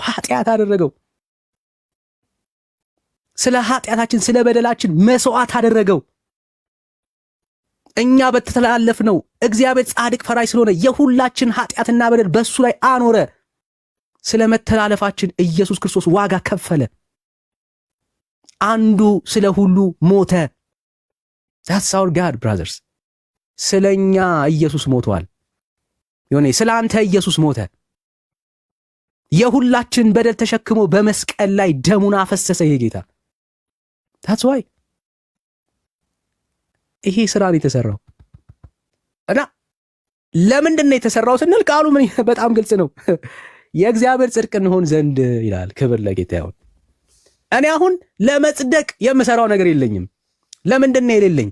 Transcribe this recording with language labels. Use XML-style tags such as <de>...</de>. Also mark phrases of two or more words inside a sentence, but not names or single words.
<am>ኃጢአት አደረገው። ስለ ኃጢአታችን ስለ በደላችን መስዋዕት አደረገው። እኛ በተተላለፍነው እግዚአብሔር ጻድቅ ፈራጅ ስለሆነ የሁላችን ኃጢአትና በደል በሱ ላይ አኖረ። ስለ መተላለፋችን ኢየሱስ ክርስቶስ ዋጋ ከፈለ። አንዱ ስለ ሁሉ ሞተ።</am> <en>that's our God brothers።</en> <am>ስለኛ ኢየሱስ ሞቷል። ይሁን ስለ አንተ ኢየሱስ ሞተ። የሁላችን በደል ተሸክሞ በመስቀል ላይ ደሙን አፈሰሰ ይሄ ጌታ።</am> <en>that's why</en> <am>ይሄ ስራ ነው የተሰራው። እና ለምንድን ነው የተሰራው ስንል ቃሉ ምን በጣም ግልጽ ነው። የእግዚአብሔር ጽድቅ እንሆን ዘንድ ይላል። ክብር ለጌታ ይሁን። እኔ አሁን ለመጽደቅ የምሰራው ነገር የለኝም። ለምንድን ነው የሌለኝ?</am>